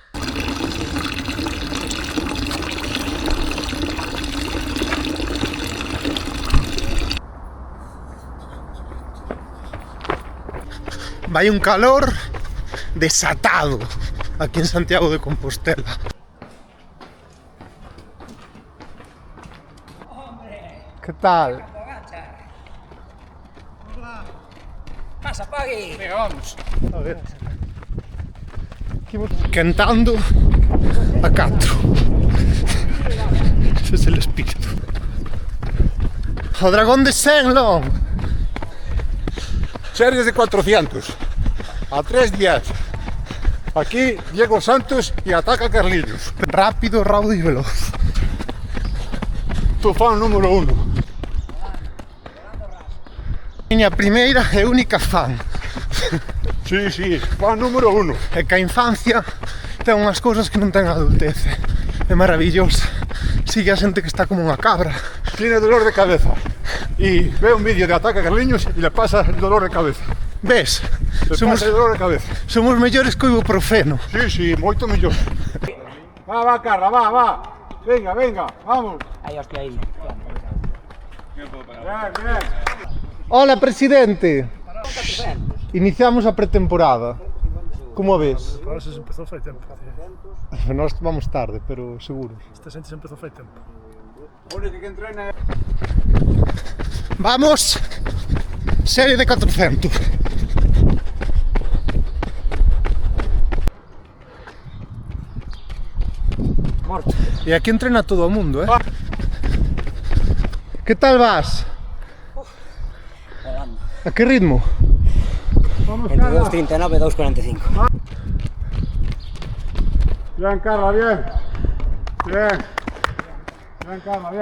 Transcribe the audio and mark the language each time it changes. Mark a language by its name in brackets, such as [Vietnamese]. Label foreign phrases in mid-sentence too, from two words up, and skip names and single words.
[Galician] Vai un calor desatado aquí en Santiago de Compostela. [Spanish] ¿Qué tal? Pasa, Pagui. Venga, vamos. A ver. Cantando a 4. Ese es el espíritu. O dragón de Shenlong. Series de 400. A 3 días. Aquí Diego Santos y ataca a Carlinhos. Rápido, raudo y veloz. Tu fan número 1. [Galician] Miña primeira e única fan. [Spanish] Sí, fan número 1. [Galician] É que a infancia ten unhas cousas que non ten a adultece. É maravillosa. Sigue a xente que está como unha cabra. [Spanish] Tiene dolor de cabeza. Y ve un vídeo de ataca a Carlinhos y le pasa el dolor de cabeza. Ves? Le pasa el dolor de cabeza. [Galician] Somos mellores que o ibuprofeno. Sí, moito mellor. Va, Carla, va. [Spanish] Venga, vamos. Ahí, hostia, ahí. Bien. [Galician] Hola, presidente. Iniciamos a pretemporada. Como a ves? Agora se empezou fai tempo. Nós vamos tarde, pero seguro. Esta xente se empezou fai tempo. [Spanish] Vamos. Serie de 400. [Galician] Morto. E aquí entrena todo o mundo, eh? Que tal vas? [Spanish] Volando. [Galician] A que ritmo? Entre 2.39 e 2.45. [Spanish] Bien, Carla, bien. Bien, Carla, bien.